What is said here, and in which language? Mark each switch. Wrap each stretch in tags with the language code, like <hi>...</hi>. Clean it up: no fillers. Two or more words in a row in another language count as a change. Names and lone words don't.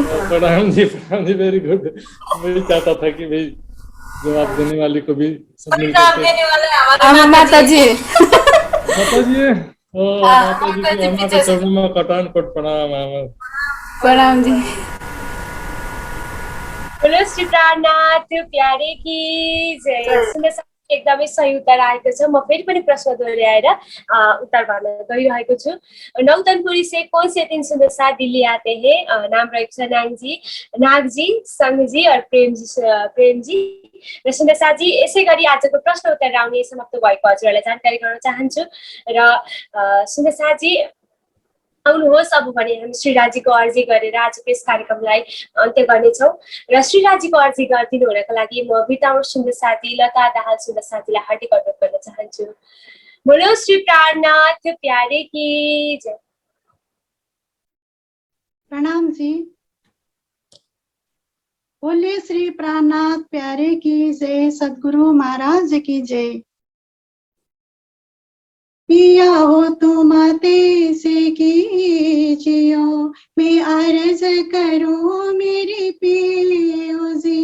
<hi>प्रणाम जी, प्रणाम जी,</hi> <en>very good.</en> <hi>मैं भी चाहता था कि भाई जवाब देने वाले को भी माता जी। माता जी, माता जी की अम्मा के चरणों में कटान कोट प्रणाम। प्रणाम जी। बोलो श्री प्राणनाथ प्यारे की जय।</hi> <ne>सुन्दर साजी एकदमै सही उत्तर आएको छ। म फेरि पनि प्रश्न दोहोऱ्याएर उत्तर भन्न गइरहेको छु।</ne> <hi>नौतनपुरी से कौन से 3 सुन्दर साथ दिल्ली आते हैं?</hi> <ne>नाम रहेको छ नागजी, सङ्घजी और प्रेमजी। र सुन्दर साजी, यसै गरी आजको प्रश्न उत्तर आउने समाप्त भएको हजुरहरूलाई जानकारी गराउन चाहन्छु। र सुन्दर साजी आउनुहोस्, अब भने हामी श्रीराजीको अर्जी गरेर आजको यस कार्यक्रमलाई अन्त्य गर्नेछौँ। र श्रीराजीको अर्जी गरिदिनु हुनको लागि म बिताउँ सुन्दर साथी लता दाहाल सुन्दर साथीलाई हार्दिक अनुरोध गर्न चाहन्छु।</ne> <hi>बोलो श्री प्राणनाथ प्यारे की जय। प्रणाम जी। बोले श्री प्राणनाथ प्यारे की जय, सद्गुरु महाराज की जय। पिया हो तुम तेसे कीजियो, मैं अर्ज करूं मेरी पियो जी।</hi>